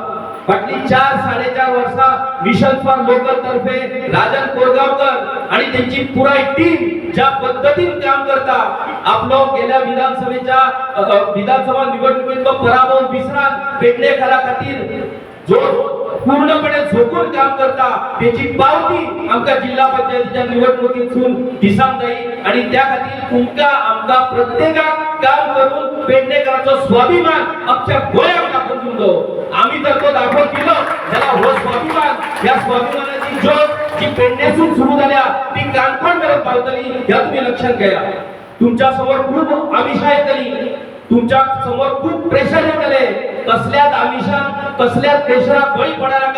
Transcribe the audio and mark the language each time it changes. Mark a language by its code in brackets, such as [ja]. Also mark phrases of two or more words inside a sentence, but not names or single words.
[kok] फाटली 4-4.5 वर्षा मिशन फॉर लोकल तर्फे राजन कोरगावकर आणि त्यांची पुराय टीम ज्या पद्धतीने काम करता, आपलो गेल्या विधानसभा निवडणुकीतलो पराभव विसरान पेडणेकरा खातीर जो पूर्णपणे झोकून काम करता त्याची पावती आमच्या जिल्हा पंचायतीच्या निवडणुकीतून दिसाक जाईल. आणि त्या खातीर तुमका आमका प्रत्येकाक काम करून पेडणेकरांचो स्वाभिमान अख्ख्या गोंयाक दाखवून दिलो. आम्ही जर तो दाखवून दिलो त्याला हो स्वाभिमान, या स्वाभिमानाची ज्योत जी पेडणेसून सुरू झाल्या ती काणकोण करत पावतली ह्या तुम्ही लक्षात घ्या. तुमच्या समोर खूप आमिषा येतली, तुमच्या समोर खूप प्रेशर येतले. कसल्याच आमिषान कसल्याच प्रेशराक बळी पडा नका.